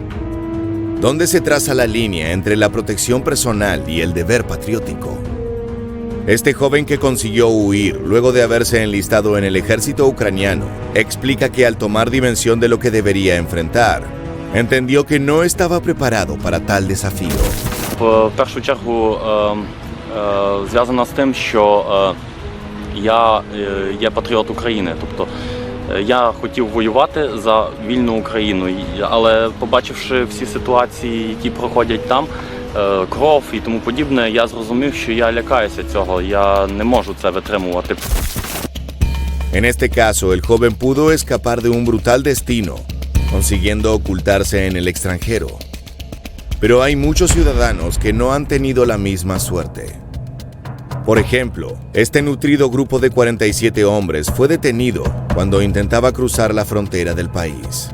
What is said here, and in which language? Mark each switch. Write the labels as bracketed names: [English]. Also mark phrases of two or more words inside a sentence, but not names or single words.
[Spanish] ¿Dónde se traza la línea entre la protección personal y el deber patriótico? Este joven que consiguió huir luego de haberse enlistado en el ejército ucraniano explica que al tomar dimensión de lo que debería enfrentar, entendió que no estaba preparado para tal desafío. [Ukrainian] В першу чергу зв'язана з тим, що я є патріот України. Тобто я хотів воювати за вільну Україну, але побачивши всі ситуації, які проходять там, кров і тому подібне, я зрозумів, що я лякаюся цього, я не можу це витримувати. [Spanish] En este caso, el joven pudo escapar de un brutal destino consiguiendo ocultarse en el extranjero. Pero hay muchos ciudadanos que no han tenido la misma suerte. Por ejemplo, este nutrido grupo de 47 hombres fue detenido cuando intentaba cruzar la frontera del país.